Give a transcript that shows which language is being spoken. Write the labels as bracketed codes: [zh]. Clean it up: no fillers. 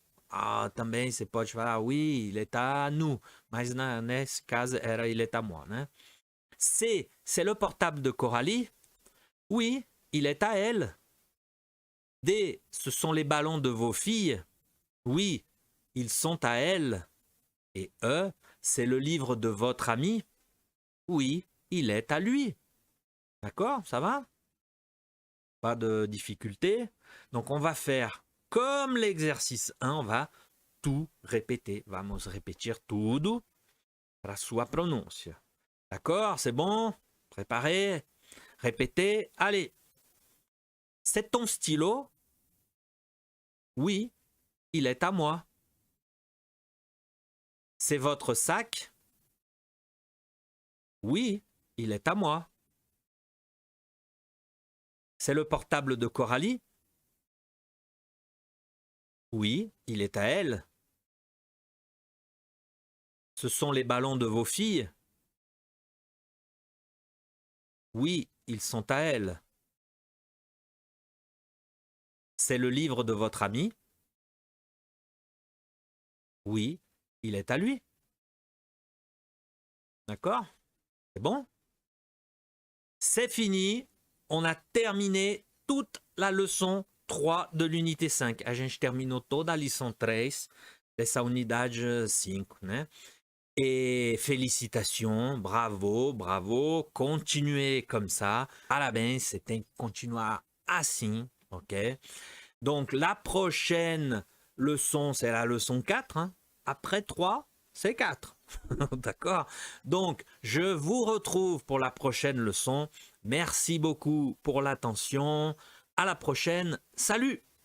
[pt] Ah, também você pode falar, [fr] oui, il est à nous. [pt] Mas nesse caso era [fr] il est à moi, [pt] né? C. [fr] C'est le portable de Coralie? Oui, il est à elle. D. Ce sont les ballons de vos filles? Oui, ils sont à elles. Et E. C'est le livre de votre ami? Oui, il est à lui. D'accord, ça va? Pas de difficulté. Donc on va faire comme l'exercice 1, on va tout répéter. [pt] Vamos repetir tudo para sua pronúncia. [fr] D'accord, c'est bon? Préparé? Répétez. Allez. C'est ton stylo? Oui, il est à moi. C'est votre sac? Oui, il est à moi. C'est le portable de Coralie? Oui, il est à elle. Ce sont les ballons de vos filles? Oui, ils sont à elle. C'est le livre de votre ami? Oui, il est à lui. D'accord? C'est bon? C'est fini. On a terminé toute la leçon 3 de l'unité 5. [pt] A gente terminou toda a lição 3 dessa unidade 5, né? [fr] Et félicitations, bravo, bravo. Continuez comme ça. [pt] Parabéns, você tem que continuar assim, ok? [fr] Donc, la prochaine leçon, c'est la leçon 4. Hein? Après 3, c'est 4. D'accord? Donc, je vous retrouve pour la prochaine leçon. Merci beaucoup pour l'attention. À la prochaine. Salut!